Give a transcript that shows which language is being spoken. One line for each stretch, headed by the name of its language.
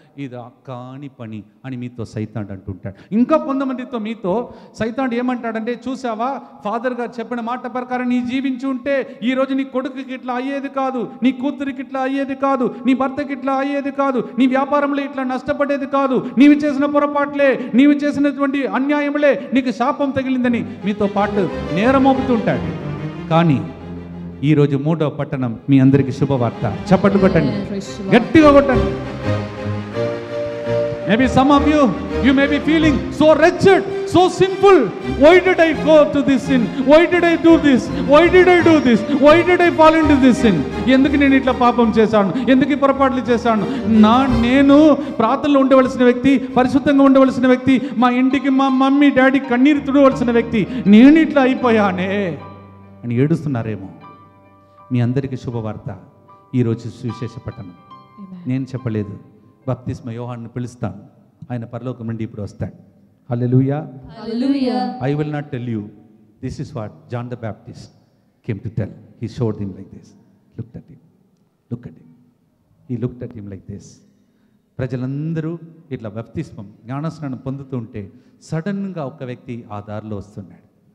Telugu: ఇది కాని పని అని మీతో సైతానుడు అంటుంటాడు. ఇంకా కొంతమందితో మీతో సైతానుడు ఏమంటాడంటే, చూసావా ఫాదర్ గారు చెప్పిన మాట ప్రకారం నీ జీవించి ఉంటే ఈరోజు నీ కొడుకుకి ఇట్లా అయ్యేది కాదు, నీ కూతురికి ఇట్లా అయ్యేది కాదు, నీ భర్తకి ఇట్లా అయ్యేది కాదు, నీ వ్యాపారంలో ఇట్లా నష్టపడేది కాదు, నీవు చేసిన పొరపాట్లే, నీవు చేసినటువంటి అన్యాయములే నీకు శాపం తగిలిందని మీతో పాటు నేరమోపుతుంటాడు. కానీ ఈరోజు 3వ పట్టణం మీ అందరికీ శుభవార్త. చప్పట్లు కొట్టండి, గట్టిగా కొట్టండి.
English: Maybe some of you may be feeling so wretched, so sinful. Why did I go to this sin? Why did I do this? Why did I do this? Why did I fall into this sin?
Telugu: ఎందుకు నేను ఇట్లా పాపం చేశాను, ఎందుకు ఈ పొరపాట్లు చేశాను? నేను ప్రార్థనలో ఉండవలసిన వ్యక్తి, పరిశుద్ధంగా ఉండవలసిన వ్యక్తి, మా ఇంటికి మా మమ్మీ డాడీ కన్నీరు తుడవలసిన వ్యక్తి, నేను ఇట్లా అయిపోయానే అని ఏడుస్తున్నారేమో. మీ అందరికీ శుభవార్త. ఈరోజు సువిశేష పట్టణం. నేను చెప్పలేదు, బాప్తిస్మ యోహాను పిలుస్తాను, ఆయన పరలోకం నుండి ఇప్పుడు వస్తాడు. హల్లెలూయా. హల్లెలూయా.
English: I will not tell you this is what John the Baptist came to tell. He showed him like this. Looked at him. Look at him. He looked at him like this.
Telugu: ప్రజలందరూ ఇట్లా బాప్తిస్మం జ్ఞానస్నానం పొందుతూ ఉంటే సడన్గా ఒక వ్యక్తి ఆ దారిలో వస్తున్నాడు.